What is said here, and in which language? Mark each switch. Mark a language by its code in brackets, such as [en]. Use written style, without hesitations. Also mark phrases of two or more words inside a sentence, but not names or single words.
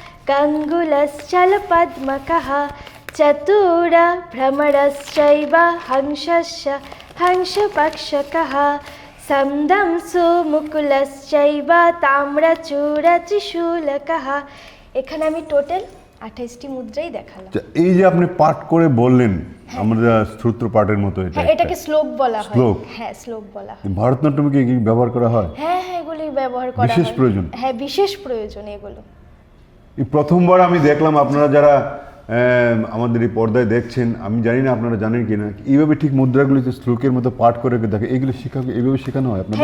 [sa] कङ्गुलश्चलपद्मकः चतुर भ्रमरश्चैव हंसश्च हंसपक्षकः संदंसु मुकुलश्चैव ताम्रचूरत्रिशूलकः। [bn] এখানে আমি টোটাল 28টি মুদ্রাই দেখালাম। এই যে আপনি পাঠ করে বললেন, আমরা শ্রুত্র পাঠের মতো এটা। হ্যাঁ, এটাকে শ্লোক বলা হয়। শ্লোক? হ্যাঁ, শ্লোক বলা হয়। ভারতনাট্যমে কি ব্যবহার করা হয়? হ্যাঁ হ্যাঁ, এগুলি ব্যবহার করা হয়। বিশেষ প্রয়োজন? হ্যাঁ, বিশেষ প্রয়োজন এগুলো। এই প্রথমবার আমি দেখলাম, আপনারা যারা আমাদের এই পর্দায় দেখছেন, আমি জানি না আপনারা জানেন কিনা, এইভাবে ঠিক মুদ্রাগুলি যে শ্লোকের মতো পাঠ করে দেখে, এগুলো এইভাবে শেখানো হয় আপনাদের?